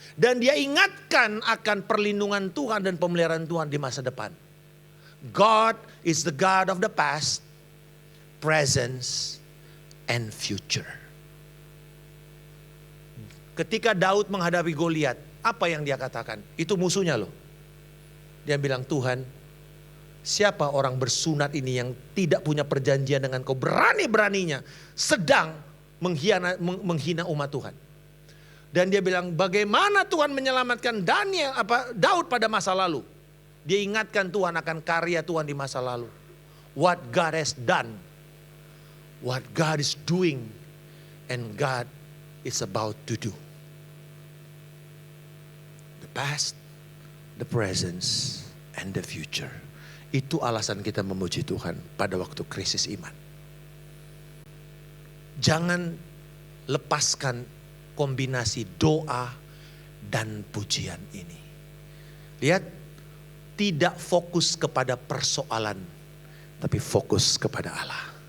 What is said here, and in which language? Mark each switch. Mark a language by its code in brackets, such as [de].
[id] Dan dia ingatkan akan perlindungan Tuhan dan pemeliharaan Tuhan di masa depan. [en] God is the God of the past, present, and future. [id] Ketika Daud menghadapi Goliat, apa yang dia katakan? Itu musuhnya loh. Dia bilang, Tuhan, siapa orang bersunat ini yang tidak punya perjanjian dengan Kau, berani-beraninya sedang menghina umat Tuhan. Dan dia bilang, bagaimana Tuhan menyelamatkan Daud pada masa lalu. Dia ingatkan Tuhan akan karya Tuhan di masa lalu. [en] What God has done. What God is doing. And God is about to do. The past, the present, and the future. [id] Itu alasan kita memuji Tuhan pada waktu krisis iman. Jangan lepaskan kombinasi doa dan pujian ini. Lihat, tidak fokus kepada persoalan, tapi fokus kepada Allah.